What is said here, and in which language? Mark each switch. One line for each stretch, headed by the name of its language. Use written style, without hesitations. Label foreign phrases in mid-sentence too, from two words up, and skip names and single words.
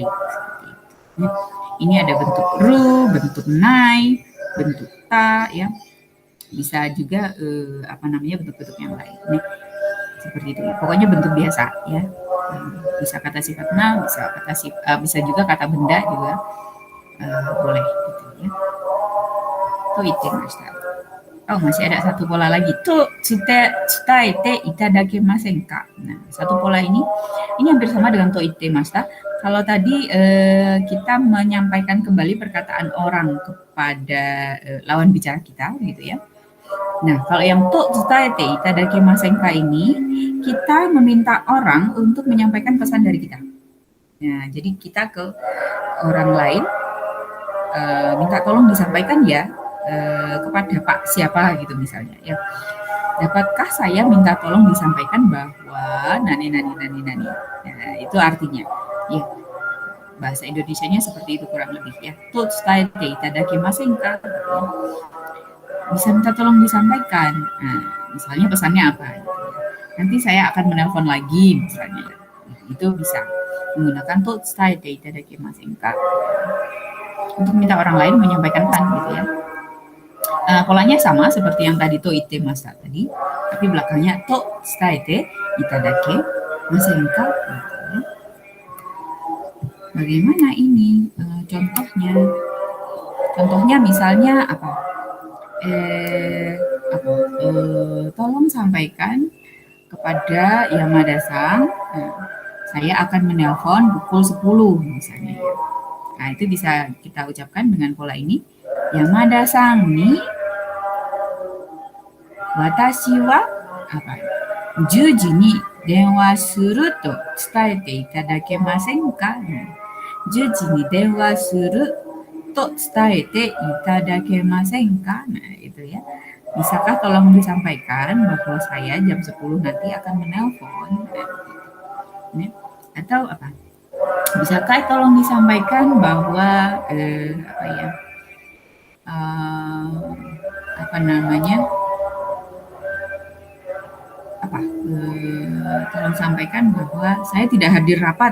Indonesian: Seperti itu. Ini ada bentuk ru, bentuk nai, bentuk ta ya. Bisa juga bentuk-bentuk yang lain. Nih, seperti itu. Pokoknya bentuk biasa ya. Bisa kata sifat na, bisa juga kata benda juga. Boleh gitu ya.
Japanese: と言っていました.
Indonesian: Oh, masih ada satu pola lagi.
Japanese: と伝えていただけませんか.
Indonesian: Nah, satu pola ini hampir sama dengan
Japanese: と言っていました.
Indonesian: Kalau tadi kita menyampaikan kembali perkataan orang kepada lawan bicara kita gitu ya. Nah, kalau yang
Japanese: と伝えていただけませんか
Indonesian: ini, kita meminta orang untuk menyampaikan pesan dari kita. Nah, jadi kita ke orang lain minta tolong disampaikan ya kepada Pak siapa gitu misalnya ya. dapatkah saya minta tolong disampaikan bahwa nani. Nah, itu artinya. Ya, bahasa Indonesianya seperti itu kurang lebih ya.
Japanese: と伝えていただけませんか?
Indonesian: Bisa minta tolong disampaikan. Nah, misalnya pesannya apa? Gitu ya. Nanti saya akan menelpon lagi misalnya. Itu bisa menggunakan
Japanese: と伝えていただけませんか?
Indonesian: Untuk minta orang lain menyampaikan pesan gitu ya. Polanya sama seperti yang tadi
Japanese: と言ってました
Indonesian: tadi, tapi belakangnya
Japanese: と伝えていただけませんか?
Indonesian: Gitu ya. Bagaimana ini contohnya? Contohnya misalnya apa? Tolong sampaikan kepada Yamada-san, saya akan menelpon pukul 10 misalnya ya. Nah, itu bisa kita ucapkan dengan pola ini.
Japanese: 山田さんに私は apa? 10時に電話すると伝えていただけませんか? 10時に電話すると伝えていただけませんか?
Indonesian: Nah, itu ya. Bisakah tolong disampaikan bahwa saya jam 10 nanti akan menelpon? Nah, atau apa? Bisakah tolong disampaikan bahwa tolong sampaikan bahwa saya tidak hadir rapat.